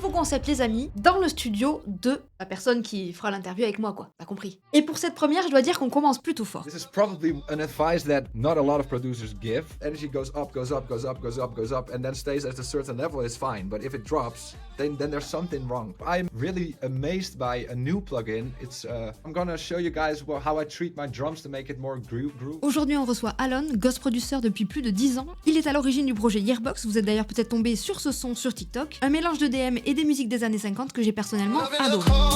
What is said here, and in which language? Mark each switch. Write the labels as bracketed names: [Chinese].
[French] concept les amis, dans le studio de la personne qui fera l'interview avec moi quoi, t'as compris. Et pour cette première, je dois dire qu'on commence plutôt fort. [English] This is probably an advice that not a lot of producers give. Energy goes up, goes up, goes up, goes up, goes up, and then stays at a certain level, it's fine. But if it drops, then there's something wrong. I'm really amazed by a new plugin. I'm gonna show you guys how I treat my drums to make it more groove. [French] Aujourd'hui, on reçoit Alon, ghost producer depuis plus de 10 ans. Il est à l'origine du projet Yearboox, vous êtes d'ailleurs peut-être tombé sur ce son sur TikTok. Un mélange de DM et des musiques des années 50 que j'ai personnellement adoré.